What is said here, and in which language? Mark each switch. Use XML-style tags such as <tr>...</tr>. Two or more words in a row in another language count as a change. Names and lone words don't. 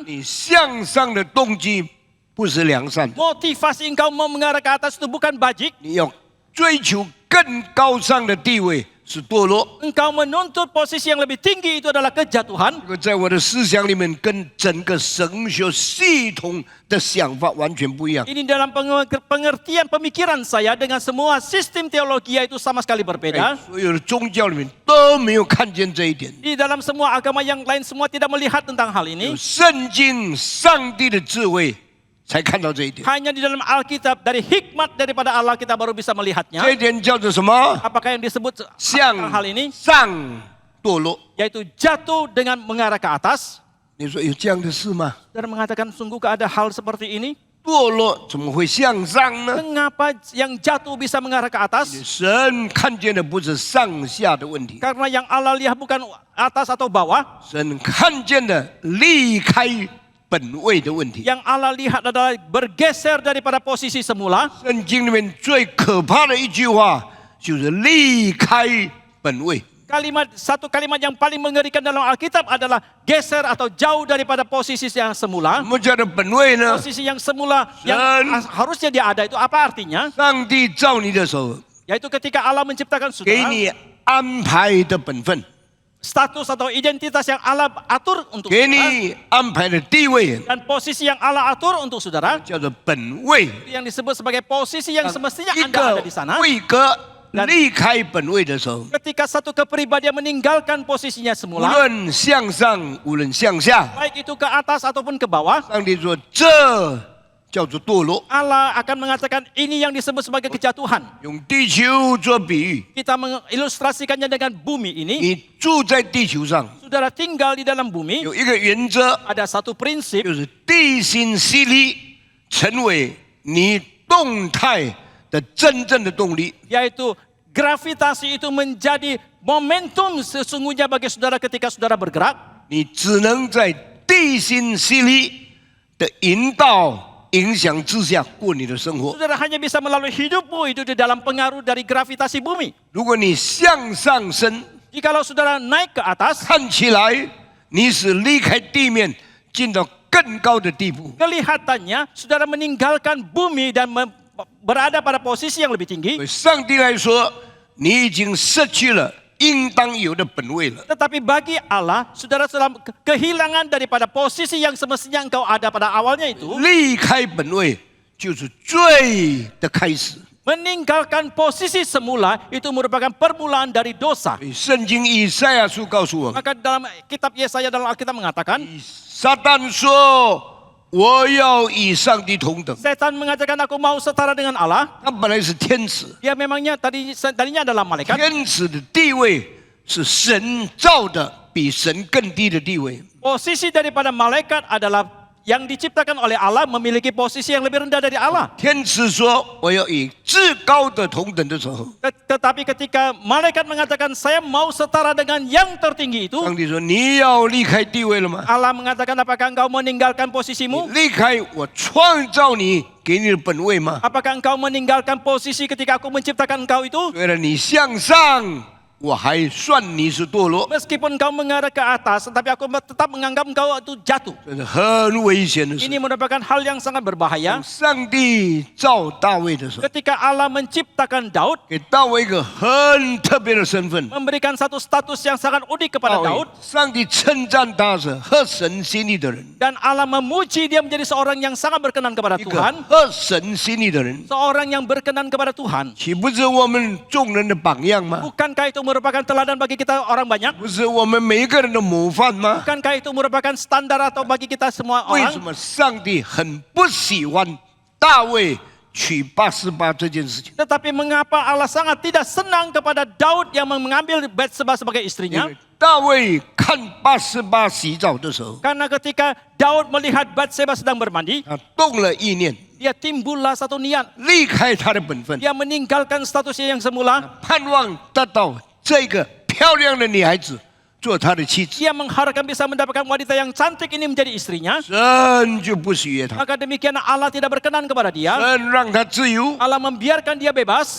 <zh>你向上的动机不是良善的，</zh> <id>motivasi engkau mau mengarah ke atas itu bukan bajik.</id> <zh>你要追求更高尚的地位是堕落。</zh> <id>Engkau menuntut posisi yang lebih tinggi itu adalah kejatuhan.</id> <zh>这个在我的思想里面跟整个神学系统的想法完全不一样。</zh> <id>Ini dalam pengertian pemikiran saya dengan semua sistem teologi itu sama sekali</id> <zh>在</zh> <id>berbeda.</id> <zh>所有的宗教里面都没有看见这一点。</zh> <id>Di dalam semua agama yang lain semua tidak melihat tentang hal</id> <zh>有</zh> <id>ini.</id> <zh>圣经上帝的智慧才看到这一点。</zh> <id>Hanya di dalam Alkitab dari hikmat daripada Allah kita baru bisa melihatnya.</id> <zh>这一点叫做什么？</zh> <id>Apakah yang disebut</id> <zh>向</zh> <id>hal ini?</id> <zh>上堕落。</zh> <id>Yaitu jatuh dengan mengarah ke atas.</id> <zh>你说有这样的事吗？</zh> <id>Dan mengatakan sungguhkah ada hal seperti ini?</id> <zh>堕落怎么会向上呢？</zh> <id>Mengapa yang jatuh bisa mengarah ke atas?</id> <zh>神看见的不是上下的问题，</zh> <id>Karena yang Allah lihat bukan atas atau bawah.</id> <zh>神看见的离开本位的问题。</zh> <id>Yang Allah lihat adalah bergeser daripada posisi semula.</id> <zh>圣经里面最可怕的一句话就是离开本位。</zh> <id>Satu kalimat yang paling mengerikan dalam Alkitab adalah geser atau jauh daripada posisi yang</id> <zh>什</zh> <id>semula.</id> <zh>么叫做本位呢？</zh> <id>Posisi yang semula yang harusnya dia ada itu apa artinya?</id> <zh>上帝造你的时候，</zh> <id>Yaitu ketika Allah menciptakan</id> <zh>给</zh> <id>saudara,</id> <zh>你安排的本分，</zh> <id>status atau identitas yang Allah atur untuk</id> <zh>给</zh> <id>saudara</id> <zh>你安排的地位，</zh> <id>dan posisi yang Allah atur untuk saudara</id> <zh>叫做本位。</zh> <id>yang disebut sebagai posisi yang semestinya</id> <zh>一</zh> <id>Anda</id> <zh>个</zh> <id>ada di sana.</id> <zh>位格离开本位的时候，</zh> <id>Ketika satu kepribadian meninggalkan posisinya</id> <zh>无</zh> <id>semula,</id> <zh>论向上，无论向下，</zh> <id>baik itu ke atas ataupun ke bawah,</id> <zh>上帝说这叫做堕落。</zh> <id>Allah akan mengatakan ini yang disebut sebagai kejatuhan.</id> <zh>用地球做比喻，</zh> <id>Kita mengilustrasikannya dengan bumi ini.</id> <zh>你住在地球上，</zh> <id>Saudara tinggal di dalam bumi,</id> <zh>有一个原则，</zh> <id>ada satu prinsip,</id> <zh>就是地心吸力成为你动态的真正的动力。</zh> <id>yaitu gravitasi itu menjadi momentum sesungguhnya bagi saudara ketika saudara bergerak.</id> <zh>你只能在地心吸力的引导、影响之下过你的生活。</zh> <id>Saudara hanya bisa melalui hidupmu itu di dalam pengaruh dari gravitasi bumi.</id> <zh>如果你向上升，</zh> <id>Jikalau saudara naik ke atas,</id> <zh>看起来你是离开地面，进到更高的地步。</zh> <id>kelihatannya saudara meninggalkan bumi dan berada pada posisi yang lebih tinggi.</id> <zh>对上帝来说，你已经失去了应当有的本位了。</zh> <id>Tetapi bagi Allah, saudara telah kehilangan daripada posisi yang semestinya engkau ada pada awalnya itu.</id> <zh>离开本位就是罪的开始。</zh> <id>Meninggalkan posisi semula itu merupakan permulaan dari dosa.</id> <zh>圣经以赛亚书告诉我们，</zh> <id>Maka dalam kitab Yesaya dalam Alkitab mengatakan,</id> <zh>撒旦说：“我要与上帝同等。</zh> <id>setan mengatakan aku mau setara dengan Allah. ”</id> <zh>他本来是天使，</zh> <id>Dia memangnya tadinya adalah malaikat.</id> <zh>天使的地位是神造的，比神更低的地位。</zh> <id>Posisi daripada malaikat adalah yang diciptakan oleh Allah memiliki posisi yang lebih rendah dari Allah.</id> <zh>天使说：“我要与至高的同等的时候，</zh> <id>Tetapi ketika malaikat mengatakan saya mau setara dengan yang tertinggi itu,</id> <zh>上帝说：‘你要离开地位了吗？</zh> <id>Allah mengatakan apakah engkau meninggalkan</id> <zh>你</zh> <id>posisimu?</id> <zh>离开我创造你给你的本位吗？</zh> <id>Apakah engkau meninggalkan posisi ketika aku menciptakan engkau itu?</id> <zh>虽然你向上，我还算你是堕落，</zh> <id>Meskipun engkau mengarah ke atas, tetapi aku tetap menganggap engkau itu jatuh.</id> <zh>这是很危险的事。</zh> <id>Ini merupakan hal yang sangat berbahaya.</id> <zh>上帝造大卫的时候，</zh> <id>Ketika Allah menciptakan Daud,</id> <zh>给大卫一个很特别的身份。</zh> <id>memberikan satu status yang sangat unik kepada</id> <zh>大卫</zh> <id>Daud,</id> <zh>上帝称赞他是合神心意的人，</zh> <id>dan Allah memuji dia menjadi seorang yang sangat berkenan kepada</id> <zh>一个</zh> <id>Tuhan,</id> <zh>合神心意的人，</zh> <id>seorang yang berkenan kepada Tuhan.</id> <zh>岂不是我们众人的榜样吗？</zh> <id>Bukankah itu merupakan teladan bagi kita orang banyak?</id> <zh>不是我们每一个人的模范吗？</zh> <id>Bukankah itu merupakan standar atau bagi kita semua</id> <zh>为什</zh> <id>orang?</id> <zh>么上帝很不喜欢大卫娶88这件事情？</zh> <id>Tetapi mengapa Allah sangat tidak senang kepada Daud yang mengambil Batseba sebagai</id> <zh>因</zh> <id>istrinya?</id> <zh>为大卫看88洗澡的时候，</zh> <id>Karena ketika Daud melihat Batseba sedang bermandi,</id> <zh>他动了意念，</zh> <id>dia timbullah satu niat.</id> <zh>离开他的本分，</zh> <id>Dia meninggalkan statusnya yang semula.</id> <zh>盼望得到这个漂亮的女孩子做他的妻子。</zh> <id>Dia mengharapkan bisa mendapatkan wanita yang cantik ini menjadi istrinya.</id> <zh>神就不喜悦他，</zh> <id>Maka demikian Allah tidak berkenan kepada dia.</id> <zh>神让他自由。</zh> <id>Allah membiarkan dia bebas.</id>